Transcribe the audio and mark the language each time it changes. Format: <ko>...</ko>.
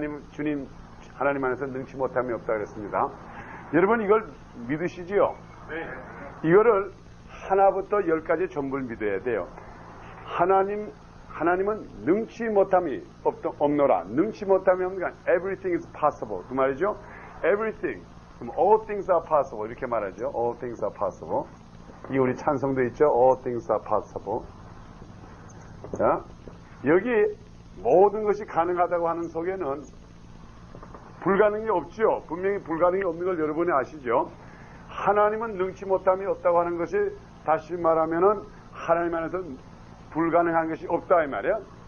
<ko>주님, 하나님 안에서 능치 못함이 없다 그랬습니다. 여러분 이걸 믿으시지요? 네. 이거를 하나부터 10까지 전부를 믿어야 돼요. 하나님은 능치 못함이 없노라. 능치 못함이 없는 건</ko> <en>everything is possible.</en> <ko>그 말이죠. everything.</ko> <en>all things are possible.</en> <ko>이렇게 말하죠.</ko> <en>all things are possible.</en> <ko>이 우리 찬송도 있죠.</ko> <en>all things are possible.</en> <ko>자, 여기 모든 것이 가능하다고 하는 속에는 불가능이 없죠. 분명히 불가능이 없는 걸 여러분이 아시죠. 하나님은 능치 못함이 없다고 하는 것이 다시 말하면은 하나님 안에서 불가능한 것이 없다 이 말이에요.</ko>